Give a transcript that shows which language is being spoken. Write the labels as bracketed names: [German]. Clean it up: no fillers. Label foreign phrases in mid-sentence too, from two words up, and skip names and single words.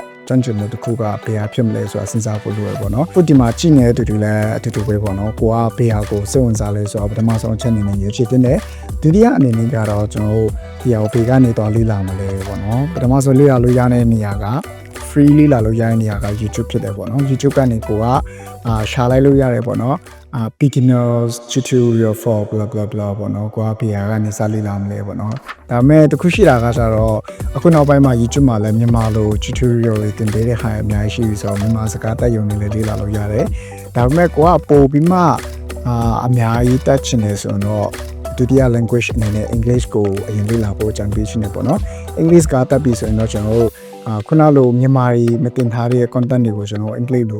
[Burmese] ကျွမ်းကျင်မှုတစ်ခုကဘယ်ဟာဖြစ်မလဲဆိုတာစဉ်းစားဖို့လိုရပေါ့နော်ခုဒီမှာကြည့်နေတဲ့တူတူလည်းအတူတူပဲပေါ့နော်ကိုကဘယ်ဟာကိုစိတ်ဝင်စားလဲဆိုတော့ပထမဆုံးအချက်အနေနဲ့ရွေးချယ်တဲ့ဒုတိယအနေနဲ့ကတော့ကျွန်တော်တို့ဒီဟာကိုဘေကနေတော့လေ့လာမလဲပေါ့နော်ပထမဆုံးလေ့လာလို့ရတဲ့နေရာက free လေ့လာလို့ရတဲ့နေရာက YouTube ဖြစ်တယ်ပေါ့နော် YouTube ကနေကိုကရှာလိုက်လို့ရတယ်ပေါ့နော် [English] beginners tutorial for blah blah [Burmese] blah ပေါ့နော်ကိုကဘေးကနေစလေ့လာမလဲပေါ့နော်ဒါပေမဲ့တခုရှိတာက ကျတော့အခုနောက်ပိုင်းမှာ YouTube မှာလည်းမြန်မာလို tutorial တွေတင်ပေးတဲ့ဟာအများကြီးရှိပြီဆိုတော့မြန်မာစကားတက်ရုံနဲ့လည်းလေ့လာလို့ရတယ်ဒါပေမဲ့ကိုကပို့ပြီးမှအများကြီးတက်ချင်တယ်ဆိုတော့ဒုတိယ language အနေနဲ့ English ကိုအရင်လေ့လာဖို့ကြံပေးရှင်နေပေါ့နော် English ကတက်ပြီဆိုရင်တော့ကျွန်တော်တို့ခုနလိုမြန်မာတွေမတင်ထားတဲ့ content တွေကိုကျွန်တော်အင်္ဂလိပ်လို